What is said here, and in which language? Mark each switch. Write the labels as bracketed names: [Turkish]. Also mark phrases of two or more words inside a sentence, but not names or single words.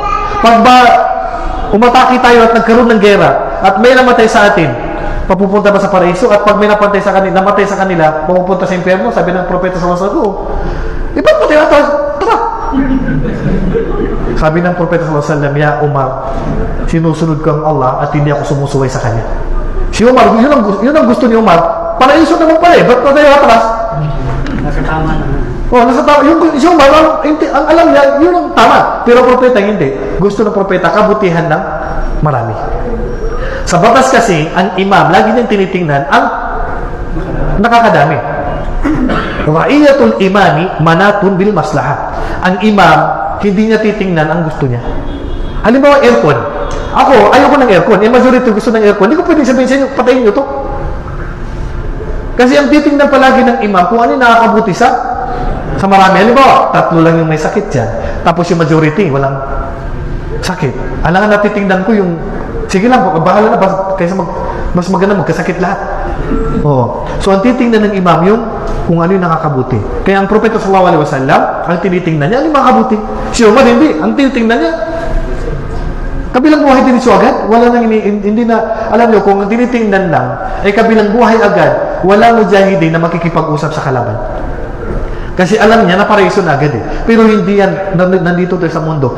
[Filipino] Pag ba umatake tayo at nagkaroon ng gera at may namatay sa atin, papupunta ba sa paraiso? At pag may namatay sa kanila, papupunta sa impyerno? Sabi ng propeta sa wasago, ba't mo tinatawag? Tara! Sabi ng Propeta [Arabic] صلى الله عليه وسلم, [Filipino] Ya Umar, sinusunod ko ang Allah at hindi ako sumusuway sa kanya. Si Umar, yun ang gusto ni Umar. Paraiso naman pala eh. Ba't pa tayo atras? Nasa tama naman. Nasa tama. Si Umar, ang alam niya, yun ang tama. Pero Propeta hindi. Gusto ng Propeta, kabutihan ng marami. Sa batas kasi, ang imam, lagi niyang tinitingnan ang nakakadami. [Arabic] رعية الإمام منوطة بالمصلحة. [Filipino] Ang imam, hindi niya titingnan ang gusto niya. Halimbawa, aircon. Ako, ayoko ng aircon. Majority gusto ng aircon. Hindi ko pwedeng sabihin sa inyo, patayin nyo to. Kasi ang titingnan palagi ng imam, kung ano yung nakakabuti sa marami. Halimbawa, 3 lang yung may sakit dyan. Tapos yung majority, walang sakit. Alangan natitingnan ko yung, sige lang, bahala na, kaysa mas maganda magkasakit lahat. So, ang titingnan ng imam yung kung ano yung nakakabuti. Kaya ang Propeta [Arabic] صلى الله عليه وسلم, [Filipino] ang tinitingnan niya, ano yung makakabuti? Si Umar, hindi. Ang tinitingnan niya, kabilang buhay din siya agad. Wala nang hindi na, alam niyo, kung ang tinitingnan lang, ay kabilang buhay agad, wala mujahidin na makikipag-usap sa kalaban. Kasi alam niya na paraiso na agad eh. Pero hindi yan, nandito tayo sa mundo.